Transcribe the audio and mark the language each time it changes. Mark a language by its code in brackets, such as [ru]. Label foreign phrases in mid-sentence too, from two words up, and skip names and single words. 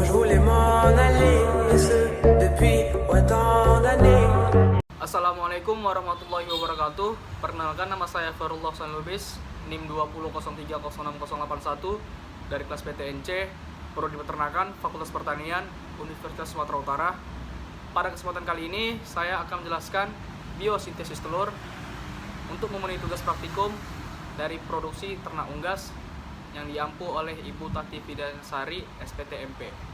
[fr] voulais m'en aller, et ce depuis autant d'années. [ar] السلام عليكم ورحمة الله وبركاته. [id] Perkenalkan, nama saya Farullah Sanlubis, NIM 2003060081 dari kelas PTNC, Prodi Peternakan, Fakultas Pertanian, Universitas Sumatera Utara. Pada kesempatan kali ini, saya akan menjelaskan biosintesis telur untuk memenuhi tugas praktikum dari produksi ternak unggas yang diampu oleh Ibu Tati Fidansari, SPTMP.